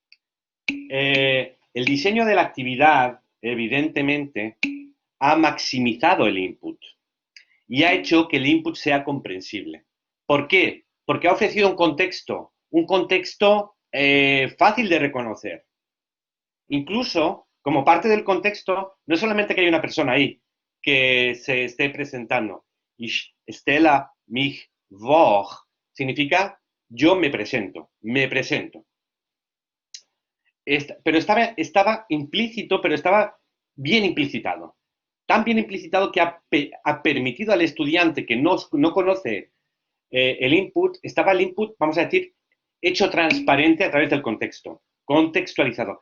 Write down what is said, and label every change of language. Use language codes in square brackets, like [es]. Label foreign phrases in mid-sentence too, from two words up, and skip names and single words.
[es] El diseño de la actividad, evidentemente, ha maximizado el input y ha hecho que el input sea comprensible. ¿Por qué? Porque ha ofrecido un contexto fácil de reconocer. Incluso, como parte del contexto, no es solamente que hay una persona ahí que se esté presentando. [de] Ich stelle mich vor [es] significa yo me presento, me presento. Pero estaba implícito, pero estaba bien implicitado. Tan bien implicitado que ha permitido al estudiante que no conoce el input, estaba el input, vamos a decir, hecho transparente a través del contexto, contextualizado.